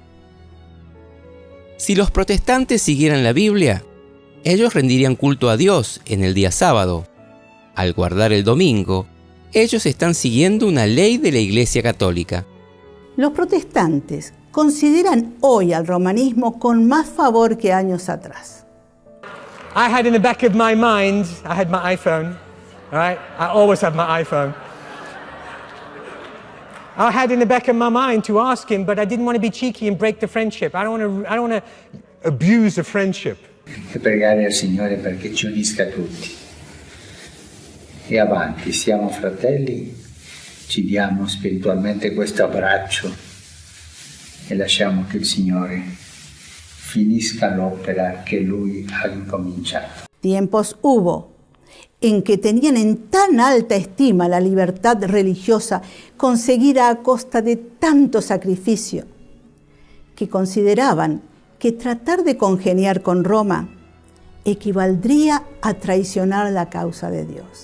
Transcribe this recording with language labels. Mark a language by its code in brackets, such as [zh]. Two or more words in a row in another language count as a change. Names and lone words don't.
[es] Si los protestantes siguieran la Biblia, ellos rendirían culto a Dios en el día sábado. Al guardar el domingo, ellos están siguiendo una ley de la Iglesia Católica. Los protestantes consideran hoy al romanismo con más favor que años atrás. [en] I had in the back of my mind, I had my iPhone, all right? I always have my iPhone. I had in the back of my mind to ask him, but I didn't want to be cheeky and break the friendship. I don't want to abuse the friendship. [it] E pregare al Signore perché ci unisca tutti. E avanti, siamo fratelli, ci diamo spiritualmente questo abbraccio e lasciamo che il Signore finisca l'opera che Lui ha incominciato. [es] Tiempos hubo en que tenían en tan alta estima la libertad religiosa conseguida a costa de tanto sacrificio, que consideraban que tratar de congeniar con Roma equivaldría a traicionar la causa de Dios.